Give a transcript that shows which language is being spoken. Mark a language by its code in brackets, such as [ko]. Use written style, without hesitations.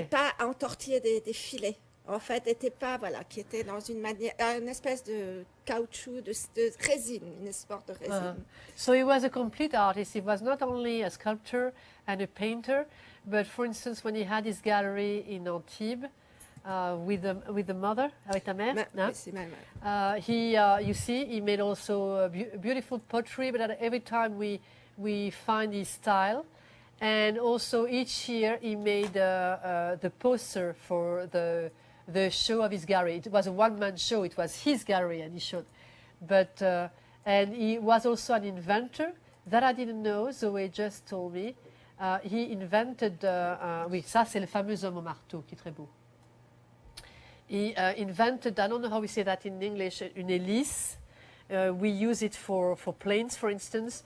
[fr] Et pas entortiller des filets. En fait, qui était dans une espèce de caoutchouc, de résine, une sorte de résine. [en] So he was a complete artist. He was not only a sculptor and a painter, but for instance, when he had his gallery in Antibes with the mother, [fr] avec ta mère, c'est ma mère. [en] You see, he made also beautiful pottery, but every time we find his style. And also each year he made the poster for the show of his gallery. It was a one-man show. It was his gallery, and he showed. But and he was also an inventor that I didn't know. Zoe just told me. He invented. [fr] Oui, ça c'est le fameux homme au marteau qui est très beau. [en] He invented. I don't know how we say that in English. [fr] Une hélice. [en] We use it for planes, for instance.